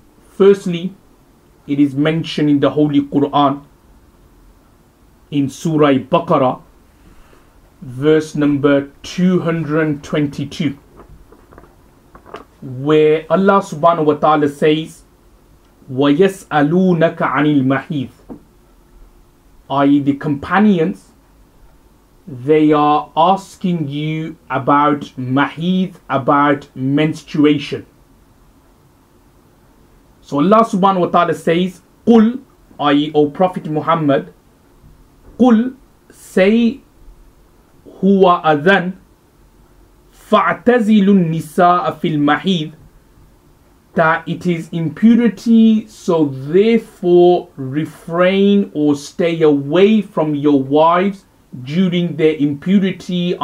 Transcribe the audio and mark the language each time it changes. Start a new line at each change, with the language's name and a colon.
English: Firstly, it is mentioned in the Holy Quran in Surah Baqarah, verse number 222, where Allah subhanahu wa ta'ala says,
Arabic: وَيَسْأَلُونَكَ عَنِ الْمَحِيضِ, i.e.
English: the companions, they are asking you about mahid, about menstruation. So Allah subhanahu wa ta'ala says, Qul, i.e. O Prophet Muhammad, Qul, say,
Arabic: huwa adhan, fa'tazilu nisaa fil mahid,
English: that it is impurity, so therefore refrain or stay away from your wives during their impurity.